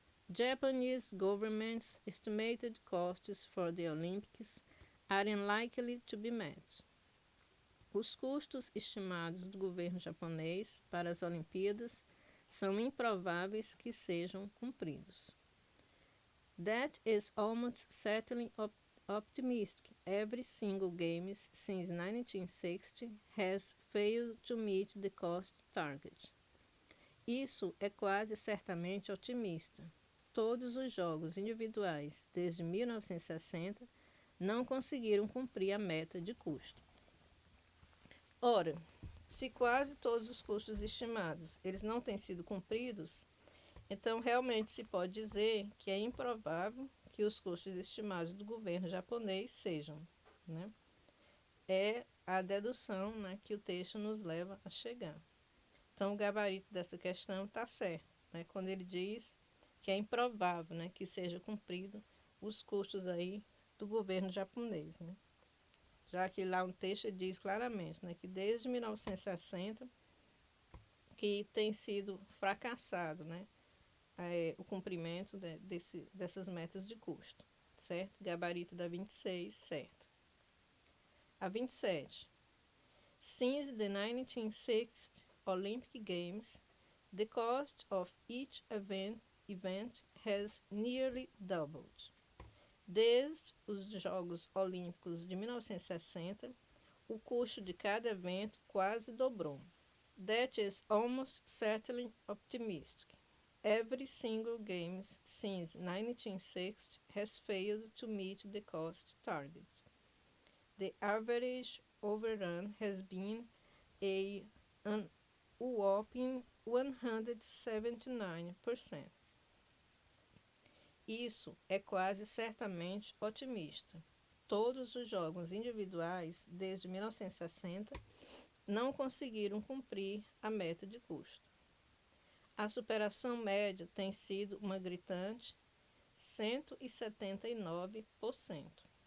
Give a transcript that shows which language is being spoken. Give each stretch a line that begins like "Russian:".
English: Japanese government's estimated costs for the Olympics are unlikely to be met.
Portuguese: Os custos estimados do governo japonês para as Olimpíadas são improváveis que sejam cumpridos.
English: That is almost certainly optimistic. Every single Games since 1960 has failed to meet the cost target.
Portuguese: Isso é quase certamente otimista. Todos os jogos individuais desde 1960 não conseguiram cumprir a meta de custo. Ora, se quase todos os custos estimados eles não têm sido cumpridos, então realmente se pode dizer que é improvável que os custos estimados do governo japonês sejam, né? É a dedução, né, que o texto nos leva a chegar. Então o gabarito dessa questão está certo, né, quando ele diz que é improvável, né, que seja cumprido os custos aí do governo japonês, né? já que lá um texto diz claramente, né, que desde 1960 que tem sido fracassado, né, o cumprimento dessas metas de custo, certo? Gabarito da 26, certo. A 27.
English: Since the 1960 Olympic Games, the cost of each event has nearly doubled.
Portuguese: Desde os Jogos Olímpicos de 1960, o custo de cada evento quase dobrou.
English: That is almost certainly optimistic. Every single game since 1960 has failed to meet the cost target. The average overrun has been an whopping 179%.
Portuguese: Isso é quase certamente otimista. Todos os jogos individuais, desde 1960, não conseguiram cumprir a meta de custo. A superação média tem sido uma gritante 179%.